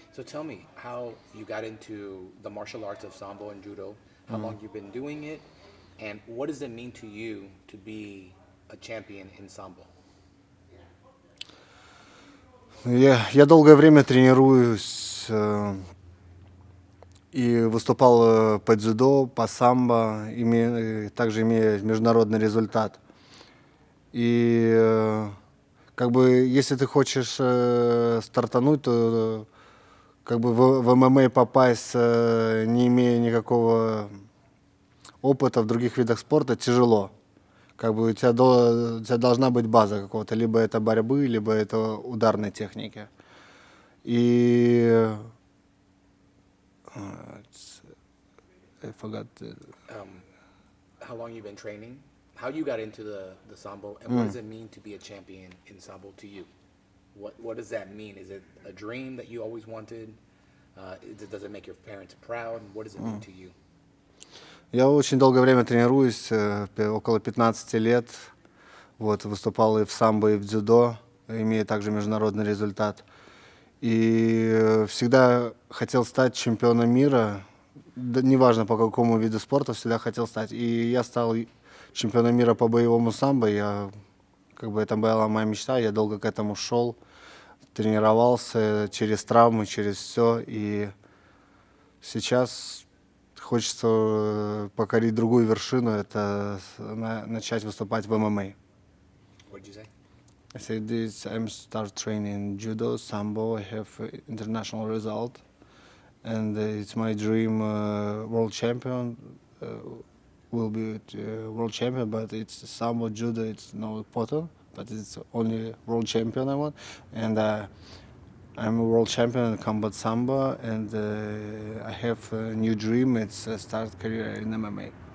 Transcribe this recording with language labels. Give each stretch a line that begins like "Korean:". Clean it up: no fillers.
English: So tell me how you got into the martial arts of sambo and judo, how long you've been doing it, and what does it mean to you to be a champion in sambo?
Russian: Я долгое время тренируюсь и выступал по дзюдо, по самбо, также имея международный результат. И как бы если ты хочешь стартануть, то как бы в ММА попасть, не имея никакого опыта в других видах спорта, тяжело. Как бы у тебя должна быть база какого-то, либо это борьбы, либо это ударной техники. И
English: I forgot. How long you've been training? How you got into the sambo, and what does it mean to be a champion in sambo to you? What does that mean? Is it a dream that you always wanted? Does it make your parents proud? What does it mean to you?
Russian: Я очень долгое время тренируюсь, около 15 лет. Вот, выступал и в самбо, и в дзюдо, имея также международный результат. И всегда хотел стать чемпионом мира, да, неважно по какому виду спорта, всегда хотел стать. И я стал чемпионом мира по боевому самбо. Как бы это была моя мечта, я долго к этому шел, тренировался через травмы, через все. И сейчас хочется покорить другую вершину, это начать выступать в ММА.
English: What did you say? I said this, I'm start training judo, sambo, I have international result, and it's my dream world champion, will be world champion, but it's sambo, judo, it's not important, but it's only world champion I want, and I'm a world champion in combat sambo, and I have a new dream, it's start career in MMA.